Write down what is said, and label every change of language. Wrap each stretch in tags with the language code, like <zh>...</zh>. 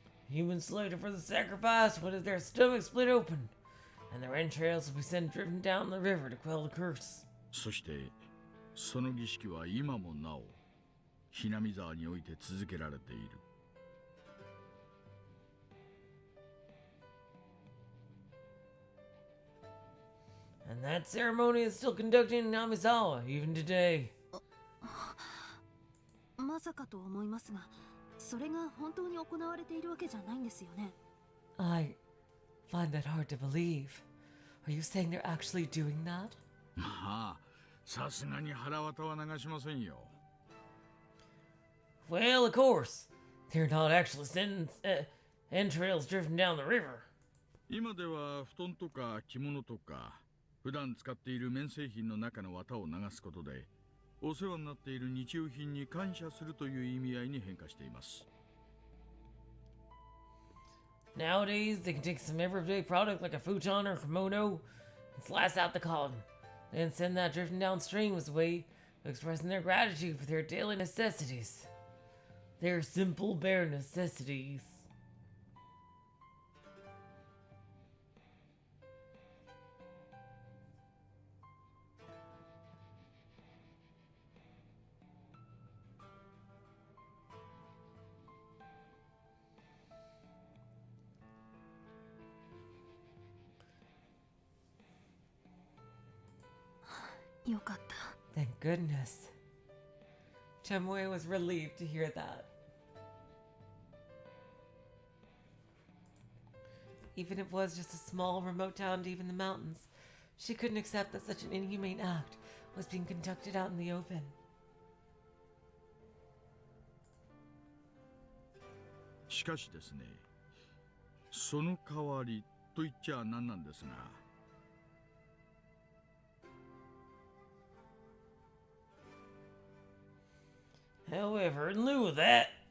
<en>Humans slated for the sacrifice would have their stomachs split open, and their entrails will be sent drifting down the river to quell the curse.</en> <ja>そしてその儀式は今もなおひなみ沢において続けられている。</ja> <en>And that ceremony is still conducted in Namizawa even today.</en> <ja>まさかと思いますが、それが本当に行われているわけじゃないんですよね。</ja> <en>I find that hard to believe. Are you saying they're actually doing that?</en> <ja>まあさすがに腹渡は流しませんよ。</ja> <en>Well, of course. They're not actually sending entrails drifting down the river.</en> <ja>今では布団とか着物とか普段使っている綿製品の中の綿を流すことでお世話になっている日用品に感謝するという意味合いに変化しています。</ja> <en>Nowadays, they can take some everyday product like a futon or kimono and slice out the cotton, then send that drifting downstream as a way of expressing their gratitude for their daily necessities. Their simple, bare necessities.</en> <ja>Yoかった。</ja> <en>Thank goodness. Tomoe was relieved to hear that. Even if it was just a small, remote town deep in the mountains, she couldn't accept that such an inhumane act was being conducted out in the open.</en> <ja>しかしですね、その代わりと言っちゃなんなんですが、</ja> <en>However, in lieu of that,</en>